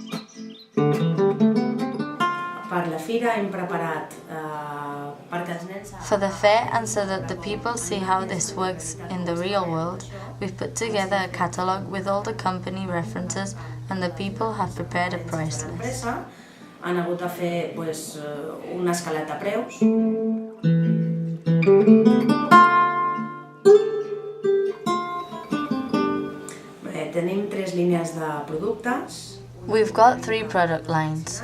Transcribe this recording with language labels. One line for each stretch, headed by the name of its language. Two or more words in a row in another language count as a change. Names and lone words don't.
English: For the fair, and so that the people see how this works in the real world, we've put together a catalogue with all the company references, and the people have prepared a price list.
Catalan: Han hagut de fer una escaleta preus. Tenim 3 línies de productes.
English: We've got 3 product lines.